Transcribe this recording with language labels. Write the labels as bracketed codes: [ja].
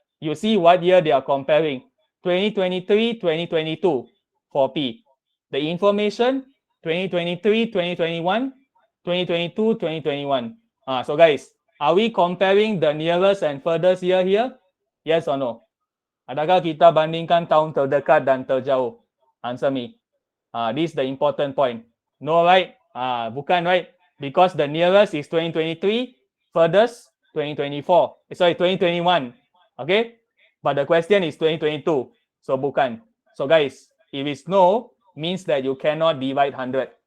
[en] You see what year they are comparing. 2023, 2022 for P. The information, 2023, 2021, 2022, 2021. So guys, are we comparing the nearest and furthest year here? Yes or no? [ms] Adakah kita bandingkan tahun terdekat dan terjauh? [en] Answer me. This is the important point. No, right? Bukan, right? Because the nearest is 2023, furthest 2024. Sorry, 2021. Okay? But the question is 2022. So bukan. So guys, if it's no, means that you cannot divide 100.